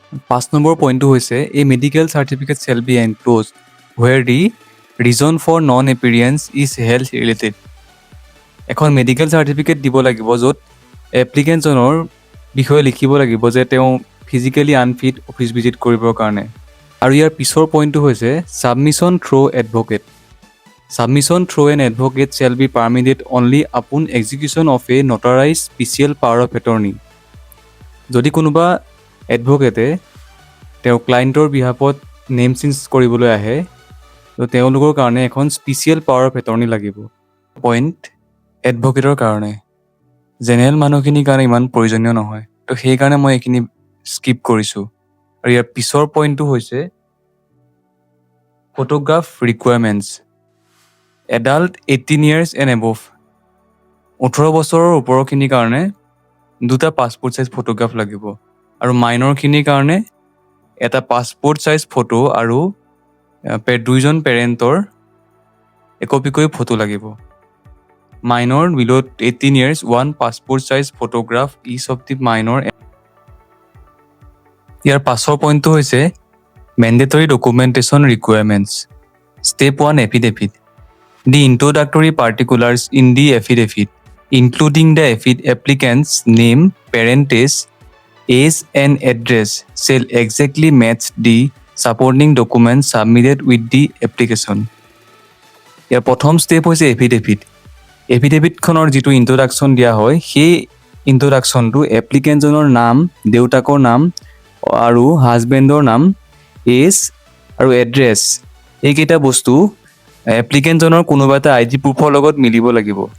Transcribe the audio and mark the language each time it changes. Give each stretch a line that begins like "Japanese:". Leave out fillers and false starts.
Assamese: 5 number পইণ্টটো হৈছে
English: A medical certificate shall be enclosed where the reason for non appearance is health related.
Assamese: এখন medical certificate দিব লাগিব য'ত এপ্লিকেণ্টজনৰ বিষয়ে লিখিব লাগিব যে তেওঁ ফিজিকেলি আনফিট অফিচ ভিজিট কৰিবৰ কাৰণে। আৰু ইয়াৰ পিছৰ পইণ্টটো হৈছে
English: Submission through advocate. Submission through an advocate shall be permitted only upon execution of a notarized special power of attorney.
Assamese: যদি কোনোবা এডভোকেটে তেওঁ ক্লায়েণ্টৰ বিহাফত নেম চেঞ্জ কৰিবলৈ আহে তো তেওঁলোকৰ কাৰণে এখন স্পেচিয়েল পাৱাৰ অফ এটৰ্নি লাগিব। পইণ্ট এডভোকেটৰ কাৰণে, জেনেৰেল মানুহখিনিৰ কাৰণে ইমান প্ৰয়োজনীয় নহয়, তো সেইকাৰণে মই এইখিনি স্কিপ কৰিছোঁ। আৰু ইয়াৰ পিছৰ পইণ্টটো হৈছে photograph requirements.
English: adult 18 years and above,
Assamese: 18 বছৰৰ ওপৰৰখিনিৰ কাৰণে 2টা পাছপোৰ্ট চাইজ ফটোগ্ৰাফ লাগিব, আৰু মাইনৰখিনিৰ কাৰণে এটা পাছপোৰ্ট চাইজ ফটো আৰু 2জন পেৰেণ্টৰ একপিকৈ ফটো লাগিব।
English: Minor below' 18 years 1 passport size photograph each of the minor.
Assamese: ইয়াৰ পাছৰ পইণ্টটো হৈছে mandatory documentation requirements.
English: Step 1 affidavit. The introductory particulars in the affidavit, including the applicant's name, parentage, age and address, shall exactly match the supporting documents submitted with the application.
Assamese: ইয়াৰ প্ৰথম step হৈছে affidavit. এফিডেভিটখনৰ যিটো introduction দিয়া হয়, সেই ইন্ট্ৰডাকশ্যনটো এপ্লিকেণ্টজনৰ নাম, দেউতাকৰ নাম আৰু হাজবেণ্ডৰ নাম, এজ আৰু এড্ৰেছ, এইকেইটা বস্তু এপ্লিকেণ্টজনৰ কোনোবা এটা ID প্ৰুফৰ লগত মিলিব লাগিব।